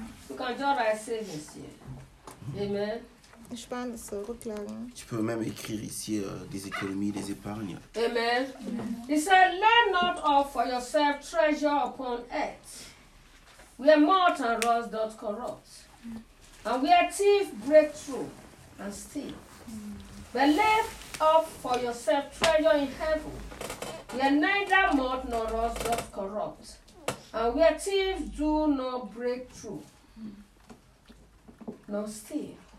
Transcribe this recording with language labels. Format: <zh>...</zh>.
<en>You can draw my savings here. Amen.</en> <fr>Je pense, Rücklagen. Tu peux même écrire ici des économies, des épargnes. Amen.</fr> <en>He said, lay not up for yourself treasure upon earth, where moth and rust doth corrupt, and where thief break through and steal. But lay up for yourself treasure in heaven, where neither moth nor rust doth corrupt, and where thieves do not break through, nor steal.</en>